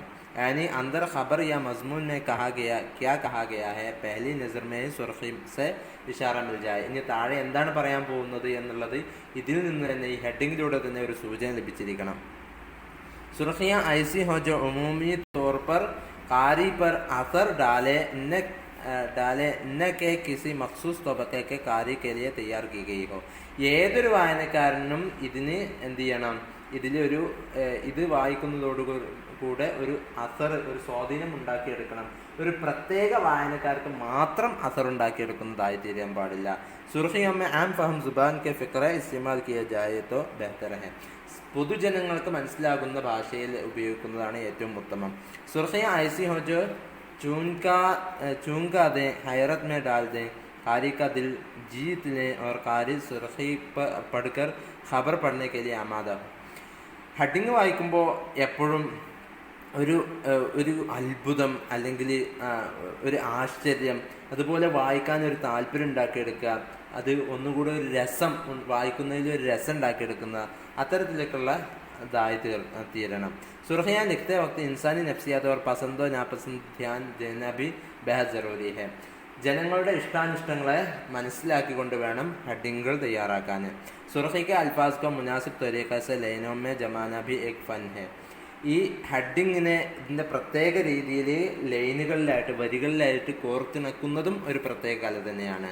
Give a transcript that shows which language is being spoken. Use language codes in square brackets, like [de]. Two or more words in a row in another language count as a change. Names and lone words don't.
[ur] یعنی اندر خبر یا مضمون میں کیا کہا گیا ہے پہلی نظر میں ہی سرخی سے اشارہ مل جائے. [ml] ഇനി താഴെ എന്താണ് പറയാൻ പോകുന്നത് എന്നുള്ളത് ഇതിൽ നിന്ന് തന്നെ, ഈ ഹെഡിങ്ങിലൂടെ തന്നെ ഒരു സൂചന ലഭിച്ചിരിക്കണം. [ur] سرخیاں ایسی ہوں جو عمومی طور پر قاری پر اثر ڈالے نہ کہ کسی مخصوص طبقے کے قاری کے لیے تیار کی گئی ہو. [ml] ഏതൊരു വായനക്കാരനും ഇതിന് എന്ത് ചെയ്യണം, ഇത് വായിക്കുന്നതോടുകൂടെ ഒരു ഒരു സ്വാധീനം ഉണ്ടാക്കിയെടുക്കണം. ഒരു പ്രത്യേക വായനക്കാർക്ക് മാത്രം ഉണ്ടാക്കിയെടുക്കുന്നതായി തീരാൻ പാടില്ല. [ur] سرخیوں میں عام فہم زبان کے فقرے استعمال کیا جائے تو بہتر ہے. [ml] പൊതുജനങ്ങൾക്ക് മനസ്സിലാകുന്ന ഭാഷയിൽ ഉപയോഗിക്കുന്നതാണ് ഏറ്റവും ഉത്തമം. [ur] سرخیاں ایسی ہوں جو چونکا دیں، حیرت میں ڈال دیں، قاری کا دل جیت لیں اور قاری سرخی پڑھ کر خبر پڑھنے کے لیے آمادہ ہو. [ml] ഹെഡിങ് വായിക്കുമ്പോൾ എപ്പോഴും ഒരു അത്ഭുതം അല്ലെങ്കിൽ ഒരു ആശ്ചര്യം, അതുപോലെ വായിക്കാനൊരു താല്പര്യം ഉണ്ടാക്കിയെടുക്കുക, അത് ഒന്നുകൂടെ ഒരു രസം, വായിക്കുന്നതിൽ ഒരു രസം ഉണ്ടാക്കിയെടുക്കുന്ന അത്തരത്തിലേക്കുള്ള തീരണം. [ur] سرخیاں لکھتے وقت انسانی نفسیات اور پسند و ناپسند دھیان دینا بھی بے حد ضروری ہے. [ml] ജനങ്ങളുടെ ഇഷ്ടാനിഷ്ടങ്ങളെ മനസ്സിലാക്കിക്കൊണ്ട് വേണം ഹെഡിങ്ങുകൾ തയ്യാറാക്കാൻ. [ur] سرخی کے الفاظ کو مناسب طریقے سے لائنوں میں جمانا بھی ایک فن ہے. [ml] ഈ ഹെഡിങ്ങിനെ ഇതിൻ്റെ പ്രത്യേക രീതിയിൽ ലൈനുകളിലായിട്ട് വരികളിലായിട്ട് കോർത്തിണക്കുന്നതും ഒരു പ്രത്യേക കല തന്നെയാണ്.